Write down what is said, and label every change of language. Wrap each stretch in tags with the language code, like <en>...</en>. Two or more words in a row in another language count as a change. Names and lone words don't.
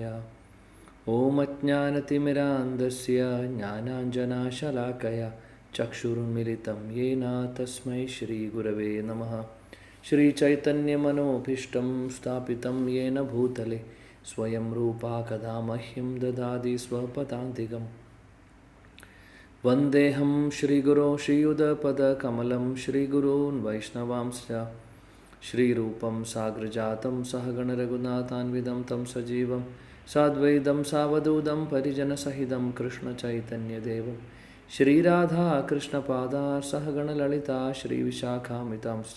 <sa>ഓം അജ്ഞാനതിമിരാന്ധസ്യ ജ്ഞാനാഞ്ജനശലാകയ ചക്ഷുരുന്മിലിതം യേന തസ്മൈ ശ്രീഗുരവേ നമഃ. ശ്രീചൈതന്യമനോഭീഷ്ടം സ്ഥാപിതം യേന ഭൂതലെ സ്വയം രൂപാ കഥാ മഹ്യം ദദാതി സ്വപദാന്തികം. वन्देऽहं श्रीगुरो श्रीयुतपदकमलं श्रीगुरून् वैष्णवांश्च श्रीरूपं साग्रजातं सहगणरघुनाथान्वितं तं सजीवं साद्वैतं सावधूतं परिजनसहितं कृष्णचैतन्यदेवं श्रीराधाकृष्णपादा सहगणललिता श्रीविशाखामितांश्च.</sa>